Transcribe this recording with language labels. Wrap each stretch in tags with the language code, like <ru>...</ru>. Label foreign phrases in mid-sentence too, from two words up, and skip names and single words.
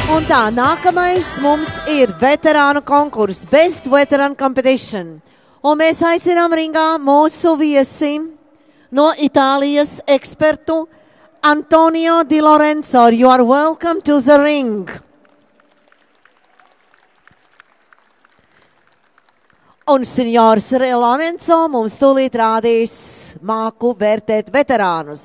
<lv>tā, nākamais mums ir veterānu konkurss,</lv> <en>Best Veteran Competition.</en> <lv>Un mēs aicinām ringā mūsu viesi no Itālijas ekspertu Antonio Di Lorenzo.</lv> <en>You are welcome to the ring.</en> <lv>Un Signors Lorenzo mums tūlīt rādīs māku vērtēt veterānus.</lv>